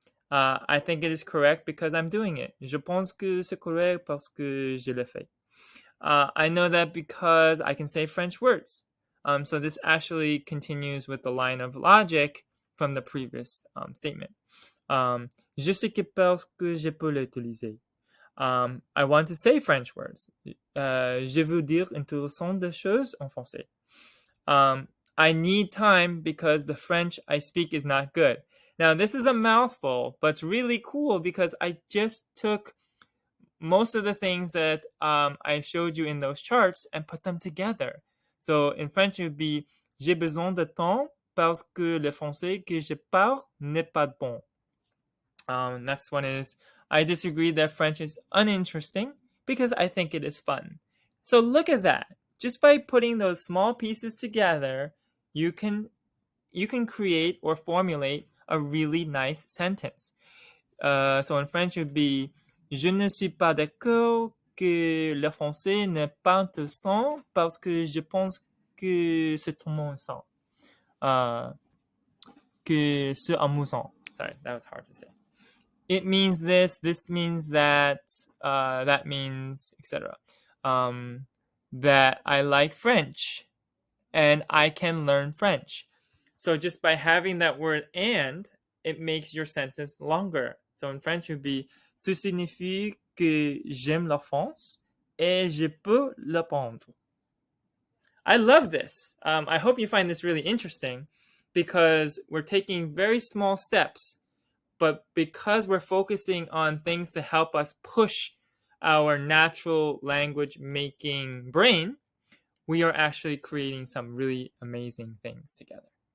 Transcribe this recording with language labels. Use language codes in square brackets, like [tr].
[en] I think it is correct because I'm doing it. [fr] Je pense que c'est correct parce que je l'ai fait. [en] I know that because I can say French words. So this actually continues with the line of logic from the previous statement. [fr] Je sais que parce que je peux l'utiliser. [en] I want to say French words. [fr] Je veux dire intéressantes choses en français. [en] I need time because the French I speak is not good. Now, this is a mouthful, but it's really cool because I just took most of the things that I showed you in those charts and put them together. So in French, it would be [fr] J'ai besoin de temps parce que le français que je parle n'est pas bon. [en] Next one is I disagree that French is uninteresting because I think it is fun. So look at that. Just by putting those small pieces together, you can create or formulate a really nice sentence. So in French, it would be [fr] Je ne suis pas d'accord que le français n'est pas intéressant parce que je pense que c'est amusant. Que c'est amusant. [en] Sorry, that was hard to say. It means this means that, that means, etc. That I like French and I can learn French. So just by having that word and, it makes your sentence longer. So in French, it would be [fr] Ce signifie que j'aime la France et je peux l'apprendre. [en] I love this. I hope you find this really interesting because we're taking very small steps, but because we're focusing on things to help us push our natural language making brain, we are actually creating some really amazing things together.